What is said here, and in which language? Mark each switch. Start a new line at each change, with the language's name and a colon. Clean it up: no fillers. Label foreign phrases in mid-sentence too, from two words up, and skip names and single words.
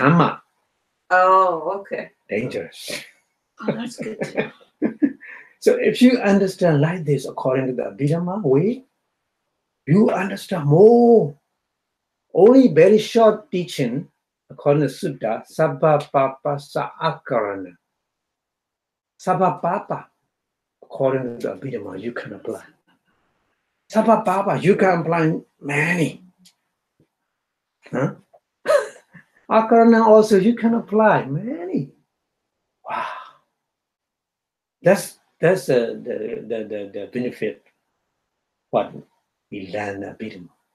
English: karma. Oh, okay. Dangerous. Oh, that's good too. So if you understand like this according to the Abhidhamma way, you understand more. Only very short teaching according to Sutta,
Pali: Sabbapapa sa akarana. Sabbapapa,
English: according to the Abhidhamma, you can apply. Sabbapapa, you can apply many. Akarana also, you can apply many. Wow. That's the benefit what we learn Abhidhamma.